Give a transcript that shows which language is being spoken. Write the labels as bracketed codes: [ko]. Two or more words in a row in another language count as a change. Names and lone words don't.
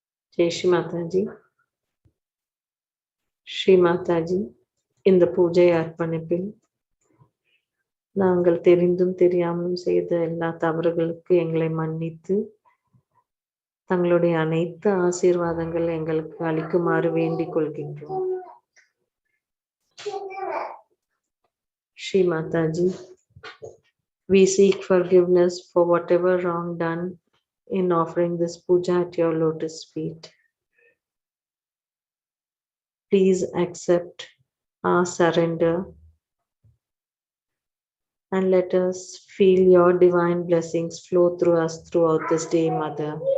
[hi] जय श्री माताजी. Shri Mataji, [ta] இந்த பூஜை அர்ப்பணிப்பில் நாங்கள் தெரிந்தும் தெரியாமலும் செய்த எல்லா தவறுகளுக்கு எங்களை மன்னித்து தங்களுடைய அனைத்து ஆசீர்வாதங்கள் எங்களுக்கு அளிக்குமாறு வேண்டிக் கொள்கின்றோம். [en] Shri Mataji, we seek forgiveness for whatever wrong done in offering this puja at your lotus feet. Please accept our surrender and let us feel your divine blessings flow through us throughout this day, Mother.